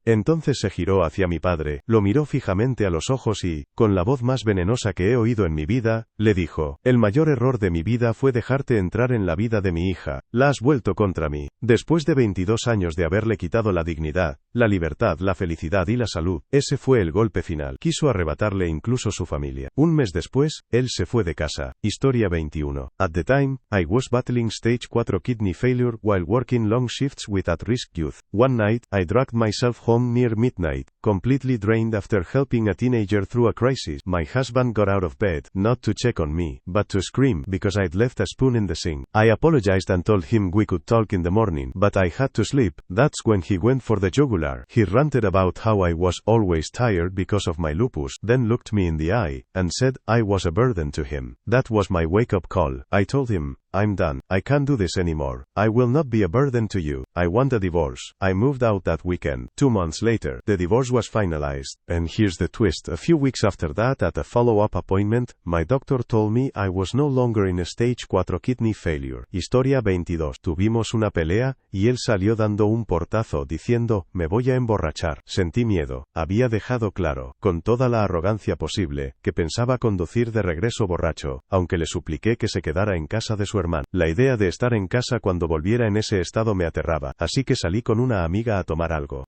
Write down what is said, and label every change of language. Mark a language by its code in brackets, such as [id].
[es] Entonces se giró hacia mi padre, lo miró fijamente a los ojos y, con la voz más venenosa que he oído en mi vida, le dijo: el mayor error de mi vida fue dejarte entrar en la vida de mi hija. La has vuelto contra mí. Después de 22 años de haberle quitado la dignidad, la libertad, la felicidad y la salud, ese fue el golpe final. Quiso arrebatarle incluso su familia. Un mes después, él se fue de casa. Historia 21. [en] At the time, I was battling stage 4 kidney failure while working long shifts with at-risk youth. One night, I dragged myself home near midnight, completely drained after helping a teenager through a crisis. My husband got out of bed, not to check on me, but to scream because I'd left a spoon in the sink. I apologized and told him we could talk in the morning, but I had to sleep. That's when he went for the jugular. He ranted about how I was always tired because of my lupus, then looked me in the eye, and said I was a burden to him. That was my wake-up call. I told him, I'm done. I can't do this anymore. I will not be a burden to you. I want a divorce. I moved out that weekend. 2 months later, the divorce was finalized. And here's the twist. A few weeks after that, at a follow-up appointment, my doctor told me I was no longer in a stage 4 kidney failure. [es] Historia 22. Tuvimos una pelea, y él salió dando un portazo diciendo, me voy a emborrachar. Sentí miedo. Había dejado claro, con toda la arrogancia posible, que pensaba conducir de regreso borracho, aunque le supliqué que se quedara en casa de su hermano. La idea de estar en casa cuando volviera en ese estado me aterraba, así que salí con una amiga a tomar algo.